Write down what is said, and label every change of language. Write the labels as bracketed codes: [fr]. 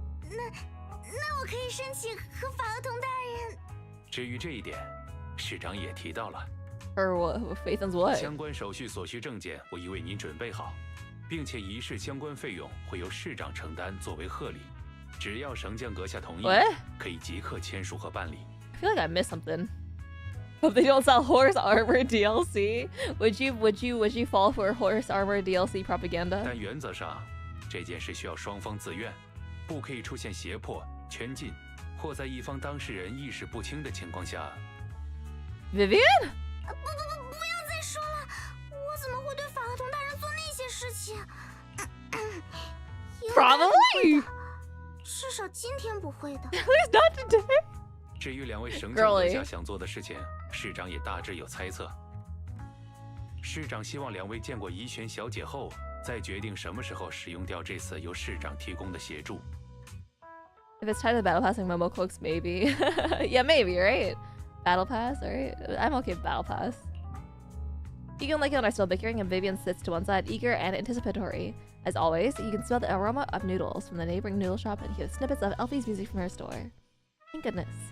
[zh] 那我可以申请和法厄同大人。至于这一点，市长也提到了。 [en] Or what? Faith and what? [zh] 相关手续所需证件我已为您准备好，并且仪式相关费用会由市长承担作为贺礼。只要绳降阁下同意，可以即刻签署和办理。 [en] I feel like I missed something. Hope they don't sell horse armor DLC. Would you fall for horse armor DLC propaganda? [zh] 但原则上，这件事需要双方自愿，不可以出现胁迫、圈禁，或在一方当事人意识不清的情况下。 Vivian？不要再说了，我怎么会对法厄同大人做那些事情 [en] ？Probably。 [zh] 至少今天不会的。 [en] At least not today. [zh] 至于两位绳降阁下想做的事情，市长也大致有猜测。市长希望两位见过怡璇小姐后，再决定什么时候使用掉这次由市长提供的协助。 [en] If it's tied to Battle Pass and Momo Cloaks, maybe. Yeah, maybe, right? Battle Pass, alright? I'm okay with Battle Pass. Egan, Lycan, and I are still bickering, and Vivian sits to one side, eager and anticipatory. As always, you can smell the aroma of noodles from the neighboring noodle shop and hear snippets of Elfie's music from her store. Thank goodness.